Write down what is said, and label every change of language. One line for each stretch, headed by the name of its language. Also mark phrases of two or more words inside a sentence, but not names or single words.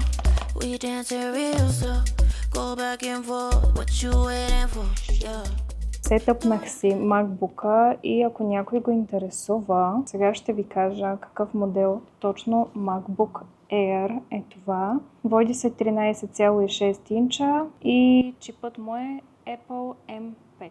English: We dance it real slow. Go back and forth. What you waiting for? Yeah.
Bulgarian: Сетъпнах си MacBook-а и ако някой го интересува, сега ще ви кажа какъв модел точно MacBook Air е това. Води се 13,6 инча и чипът му е Apple M5.